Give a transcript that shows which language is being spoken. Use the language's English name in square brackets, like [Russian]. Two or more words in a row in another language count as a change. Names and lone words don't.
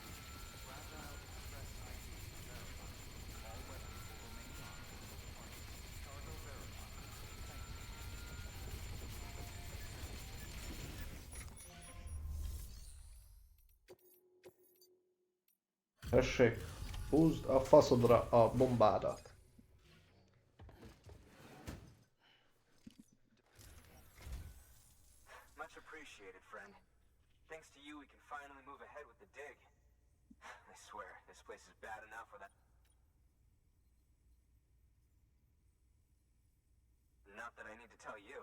[English] Fragile Express ID verified. All weapons will remain armed until deployment. Cargo verified. Thank you. [Hungarian] Tessék, húzd a faszodra a bombádat. [English] Much appreciated, friend. Thanks to you, we can finally move ahead with the dig. I swear, this place is bad enough without... Not that I need to tell you.